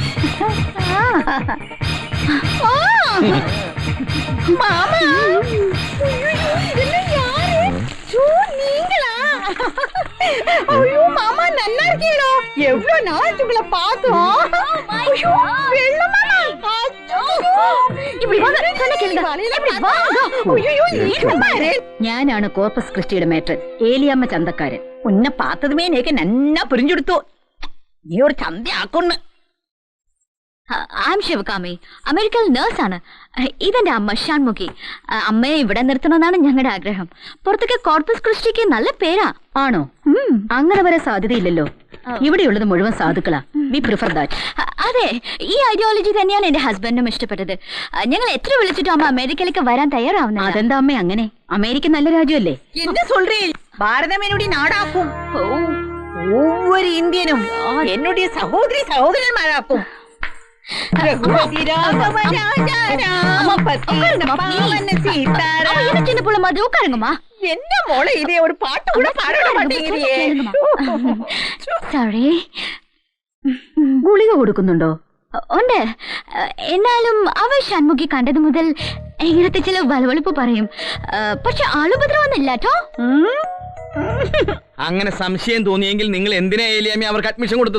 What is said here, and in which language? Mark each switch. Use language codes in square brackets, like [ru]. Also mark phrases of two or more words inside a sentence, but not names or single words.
[ta] மாமா, இதெல்லாம் யாரு? நீங்களா? ஐயோ மாமா, நல்லா இருக்கீங்களோ? எவ்வளவு நாள் உங்களை பார்த்தோம். ஐயோ வெள்ள மாமா, இப்படி வாங்க, சொன்ன கேளுங்க. இப்படி வாங்க. ஐயோ நீங்க பாரு. [ml] ഞാനാണ് കോർപ്പസ് ക്രിസ്റ്റിയുടെ മേട്രൻ, ഏലിയമ്മ ചന്തക്കാരൻ. [ta] உன்னை பாத்ததுமே எனக்கு நன்னா புரிஞ்செடுத்து. [ml] നീ ഒരു ചന്തയാക്കുന്നു. [en] I am [ml] ശിവകാമി, അമേരിക്കയിൽ നേഴ്സാണ്. ഇതെന്റെ അമ്മ ഷാൻമുഖി. അമ്മയെ ഇവിടെ നിർത്തണമെന്നാണ് ഞങ്ങളുടെ ആഗ്രഹം. പുറത്തേക്ക് കോർപ്പസ് ക്രിസ്റ്റിക്ക് നല്ല പേരാ. ആണോ? അങ്ങനെ വരെ സാധ്യതയില്ലല്ലോ. ഇവിടെയുള്ളത് മുഴുവൻ സാധുക്കളാ. [en] We prefer that. [ml] അതെ, ഈ ഐഡിയോളജി തന്നെയാണ് എന്റെ ഹസ്ബൻഡിനും ഇഷ്ടപ്പെട്ടത്. ഞങ്ങൾ എത്ര വിളിച്ചിട്ടും അമ്മ അമേരിക്കയിലേക്ക് വരാൻ തയ്യാറാവുന്നില്ല. അതെന്താ അമ്മ അങ്ങനെ? അമേരിക്ക നല്ല രാജ്യമല്ലേ? [ta] என்ன சொல்றேன்? பாரதம் என்னுடைய நாடாக்கும். ஒவ்வொரு இந்தியனும் என்னுடைய சகோதரி சகோதரன்மாராக்கும். சின்ன புள்ள மாதிரி உட்காருங்கம்மா. என்ன மோள இதே ஒரு பாட்டு கூட பாட மாட்டேங்கிறியே. [ml] സോറി. ഗുളിക കൊടുക്കുന്നുണ്ടോ? ഉണ്ട്. എന്നാലും അവ ഷൺമുഖി കണ്ടത് മുതൽ ഇങ്ങനത്തെ ചില വലവളിപ്പ് പറയും. പക്ഷെ ആളുപദ്രവൊന്നുമില്ല കേട്ടോ. അങ്ങനെ സംശയം തോന്നിയെങ്കിൽ നിങ്ങൾ എന്തിനാ ഏലിയാമ്മ അവർക്ക് അഡ്മിഷൻ കൊടുത്തത്?